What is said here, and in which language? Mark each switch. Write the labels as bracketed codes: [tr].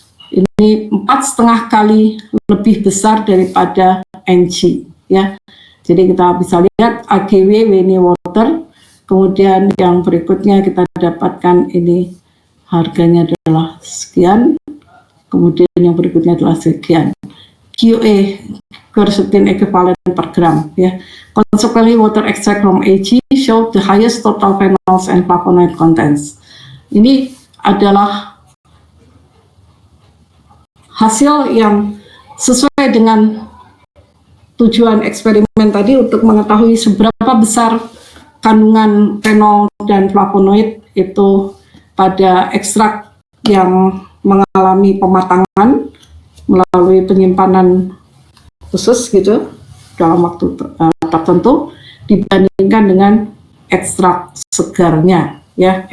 [id] ini 4,5 kali lebih besar daripada Ng, ya. Jadi kita bisa lihat AGW Wene Water, kemudian yang berikutnya kita dapatkan ini harganya adalah sekian, kemudian yang berikutnya adalah sekian. [en] QA, quercetin equivalent per gram, ya. Consequently, water extract from AG show the highest total phenols and flavonoid contents. [id] Ini adalah hasil yang sesuai dengan tujuan eksperimen tadi untuk mengetahui seberapa besar kandungan fenol dan flavonoid itu pada ekstrak yang mengalami pematangan melalui penyimpanan khusus gitu dalam waktu tertentu dibandingkan dengan ekstrak segarnya, ya.